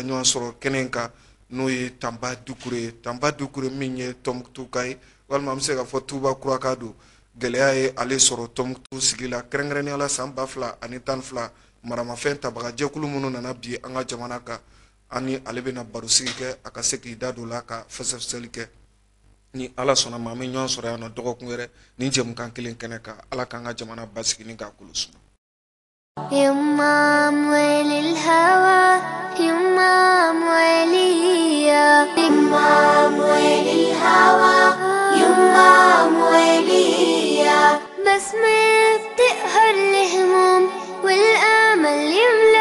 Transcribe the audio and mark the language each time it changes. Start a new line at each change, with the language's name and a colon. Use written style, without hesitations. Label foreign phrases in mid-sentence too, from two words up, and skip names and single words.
Bambara: ɲɔgɔn sɔrɔ kɛnɛ in kan n'o ye Tanba Dukure min ye Tɔnbukutu ka ye walima an bɛ se ka fɔ Tuuba Kuraka don gɛlɛya ye ale sɔrɔ Tɔnbukutu sigi la kɛrɛnkɛrɛnnenya la san 2012 maramafɛn tabagajɛkulu minnu nana bi an ka jamana kan ani ale bɛna baro sigi kɛ a ka se k'i da don la ka fɛsɛfɛsɛli kɛ ni ala sɔnna ma an bɛ ɲɔgɔn sɔrɔ yan nɔ dɔgɔkun wɛrɛ ni jɛmukan kelen kɛnɛ kan ala k'an ka jamana basigi ni k'a kolosuma
Arabic: يمام وللهوى يمام وليا يمام وللهوى يمام وليا بس ما بتقهر الهموم والامل